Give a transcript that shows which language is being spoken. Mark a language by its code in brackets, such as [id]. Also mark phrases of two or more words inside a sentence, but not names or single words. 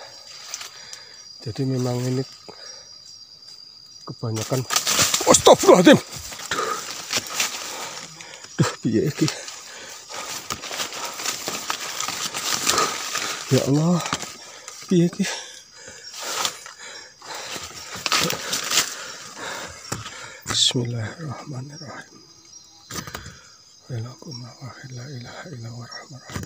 [id] Jadi memang ini kebanyakan. [ar] Astagfirullahaladzim. [jv] Duh, piye iki? Ya Allah, piye iki? [ar] Bismillahirrahmanirrahim. لا إله إلا هو الرحمن الرحيم.